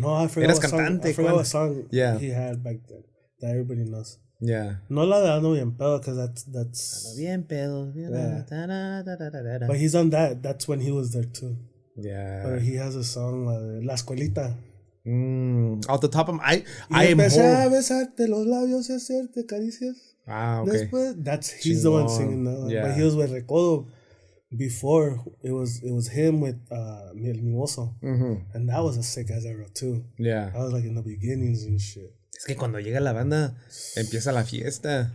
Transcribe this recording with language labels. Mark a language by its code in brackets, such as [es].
[en] No, I forgot what song Yeah. he had back then that everybody knows. Yeah. [es] No la de Ando Bien Pedo, [en] because that's... [es] Ando Bien Pedo. [en] Yeah. But he's on that. That's when he was there too. Yeah. But he has a song, La Escuelita. Off the top of my... [es] I am empecé a besarte los labios y hacerte caricias. [en] Ah, okay. Después, he's the one singing that one. Yeah. But he was with Recodo before. It was him with El Mimoso. And that was a sick ass era too. Yeah. I was like in the beginnings and shit. [es] Es que cuando llega la banda, empieza la fiesta.